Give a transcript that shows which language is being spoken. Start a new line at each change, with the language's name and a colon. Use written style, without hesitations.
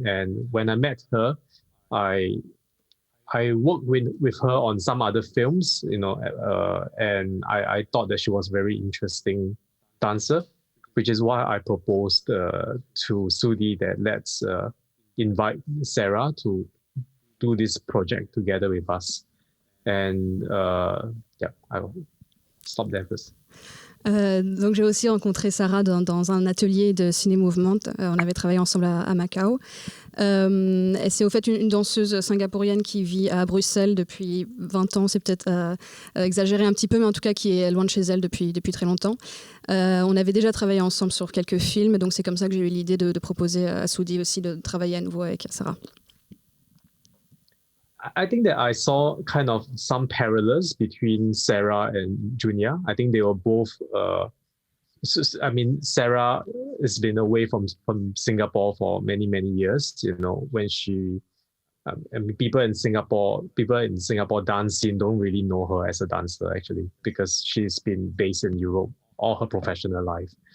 English: And when I met her, I worked with her on some other films, and I thought that she was a very interesting dancer, which is why I proposed to Sudhee that let's invite Sarah to do this project together with us. And I'll stop there first.
French: Donc j'ai aussi rencontré Sarah dans un atelier de Ciné Movement. On avait travaillé ensemble à Macao. Et c'est au fait une danseuse singapourienne qui vit à Bruxelles depuis 20 ans. C'est peut-être exagéré un petit peu, mais en tout cas qui est loin de chez elle depuis très longtemps. On avait déjà travaillé ensemble sur quelques films, donc c'est comme ça que j'ai eu l'idée de proposer à Sudhee aussi de travailler à nouveau avec Sarah.
English: I think that I saw kind of some parallels between Sarah and Junya. I think they were both, Sarah has been away from Singapore for many, many years, when she, people in Singapore dance scene don't really know her as a dancer actually, because she's been based in Europe all her professional life.